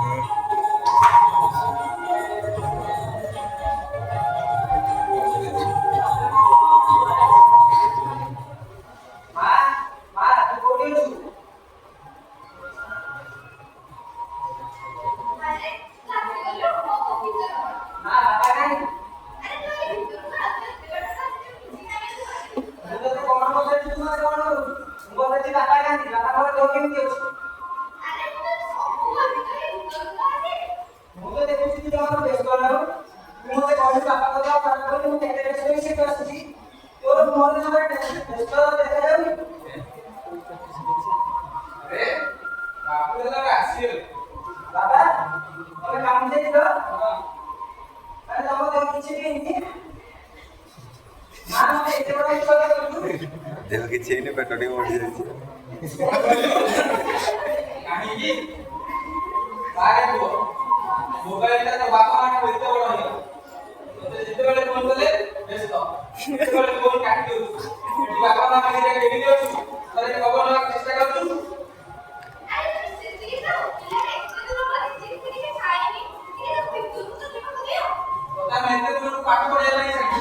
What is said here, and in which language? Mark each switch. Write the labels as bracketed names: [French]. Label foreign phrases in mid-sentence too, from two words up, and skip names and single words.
[Odia] ମା ମା ତୁ କୋଉଠି ଅଛୁ ମା ବାପା କାହିଁ ମୁଁ ତତେ କଣ ପଚାରୁଛି ତୁ ମତେ କଣ ମୁଁ ପଚାରୁଛି ବାପା କାହିଁ ବାପାଙ୍କର ଦେହ କେମିତି ଅଛି ମୁଁ ତ ଦେଖୁଛି ତୁ ଜମାରୁ ବ୍ୟସ୍ତ ନାହୁଁ ତୁ ମତେ କହିଲୁ ବାପାଙ୍କ ଦେହ ଖରାପ ବୋଲି ମୁଁ କେତେ ବ୍ୟସ୍ତ ହେଇ ସେଠୁ ଆସିଛି ତୋର ମୁହଁରେ ଜମା ବ୍ୟସ୍ତ ଦେଖାଯାଉନି ଆରେ ବାପୁ ଦାଦା ଆସିଲେ ବାବା ତମେ କାମ ଯାଇଥିଲ ଆରେ ତମ ଦେହ କିଛି ବି ହେଇନି ମା ମତେ ଏତେ ବଡ଼ ବିଶ୍ୱାସ କରୁଛୁ ଦେହ କିଛି ହେଇନି ପେଟ ଟିକେ ବଢି ଯାଇଛି କାହିଁକି ବାହାରେ ପୁଅ ମୋବାଇଲଟା ତ ବାପା ମାଠୁ ଏତେ ବଡ଼ ହେଇଗଲା ତତେ ଯେତେବେଳେ ଫୋନ କଲେ ବ୍ୟସ୍ତ ଯେତେବେଳେ ଫୋନ କାଟି ଦେଉଛୁ ଏଠି ବାପା ମା ପାଖରେ କେମିତି ଅଛୁ ଥରେ ଖବର ନେବାକୁ ଚେଷ୍ଟା କରୁଛୁ ତତେ ଆମେ ଏତେ ଦୂରକୁ ପାଠ ପଢିବା ପାଇଁ ଛାଡ଼ିଛୁ